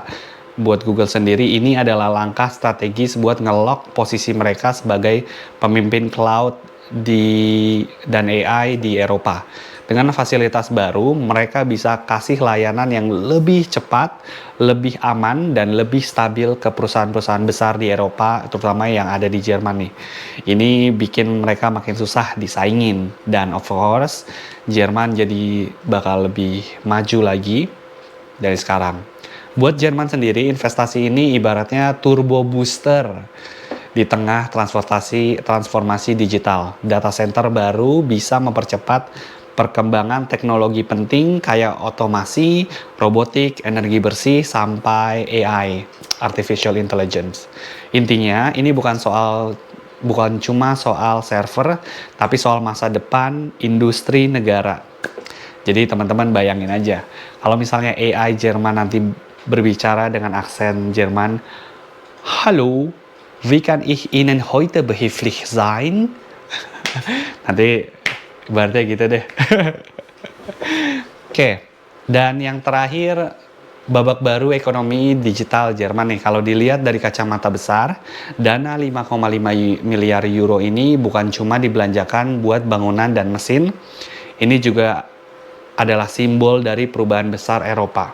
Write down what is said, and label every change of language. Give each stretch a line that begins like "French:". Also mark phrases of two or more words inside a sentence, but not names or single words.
Indonesian: Buat Google sendiri, ini adalah langkah strategis buat nge-lock posisi mereka sebagai pemimpin cloud dan AI di Eropa. Dengan fasilitas baru, mereka bisa kasih layanan yang lebih cepat, lebih aman, dan lebih stabil ke perusahaan-perusahaan besar di Eropa, terutama yang ada di Jerman nih. Ini bikin mereka makin susah disaingin. Dan
English: of course,
Indonesian: Jerman jadi bakal lebih maju lagi dari sekarang. Buat Jerman sendiri, investasi ini ibaratnya
English: turbo booster
Indonesian: di tengah transformasi digital.
English: Data center
Indonesian: baru bisa mempercepat perkembangan teknologi penting kayak otomasi, robotik, energi bersih, sampai AI,
English: artificial intelligence.
Indonesian: Intinya, ini bukan cuma soal server, tapi soal masa depan industri negara. Jadi teman-teman bayangin aja, kalau misalnya AI Jerman nanti berbicara dengan aksen Jerman,
German: "Hallo, wie kann ich Ihnen heute behilflich sein?"
Indonesian: Nanti ibaratnya gitu deh. Oke, dan yang terakhir, babak baru ekonomi digital Jerman nih. Kalau dilihat dari kacamata besar, dana 5,5 miliar euro ini bukan cuma dibelanjakan buat bangunan dan mesin, ini juga adalah simbol dari perubahan besar Eropa.